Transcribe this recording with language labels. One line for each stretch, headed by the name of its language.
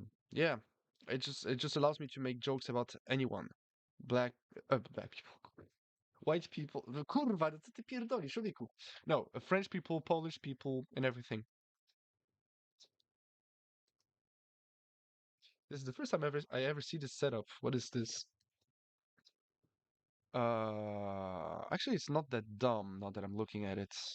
English: Yeah, it just allows me to make jokes about anyone. Black people, white people.
Polish: No, kurwa, co ty pierdolisz, człowieku?
English: No, French people, Polish people, and everything. This is the first time I ever see this setup. What is this? Actually, it's not that dumb now that I'm looking at it.